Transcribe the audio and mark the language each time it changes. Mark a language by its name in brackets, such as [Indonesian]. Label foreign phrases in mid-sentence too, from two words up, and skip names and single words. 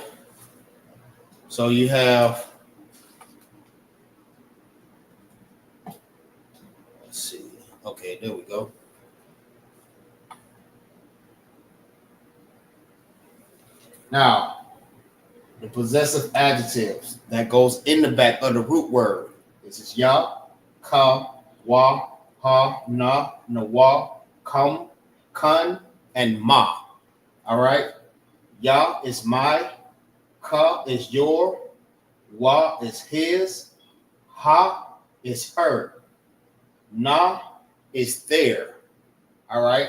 [English] So you have, let's see. Okay, there we go. Now, the possessive adjectives that goes in the back of the root word. This is ya, ka, wa, ha, na, wa, come, kun, and ma. All right. Ya is my, ka is your, wa is his, ha is her, na is there. All right.